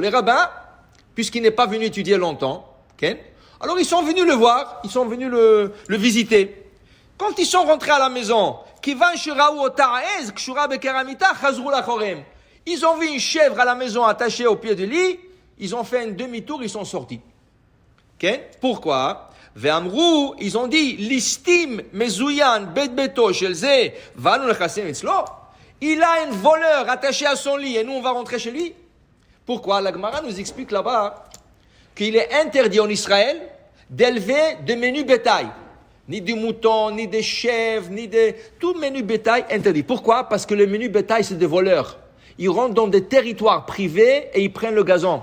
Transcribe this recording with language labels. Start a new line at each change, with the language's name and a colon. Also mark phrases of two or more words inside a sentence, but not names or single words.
French: Les rabbins, puisqu'il n'est pas venu étudier longtemps, okay, alors ils sont venus le voir, ils sont venus le visiter. Quand ils sont rentrés à la maison, ils ont vu une chèvre à la maison attachée au pied du lit, ils ont fait un demi-tour, ils sont sortis. Okay? Pourquoi? Ve'amrou, ils ont dit,
Hebrew: ליסטים מזוין בית ביתו של זה ואנו לכנס אצלו.
French: Il a un voleur attaché à son lit et nous on va rentrer chez lui. Pourquoi? La Gemara nous explique là-bas qu'il est interdit en Israël d'élever de menus bétail. Ni du mouton, ni des chèvres, tout menu bétail interdit. Pourquoi? Parce que le menu bétail, c'est des voleurs. Ils rentrent dans des territoires privés et ils prennent le gazon.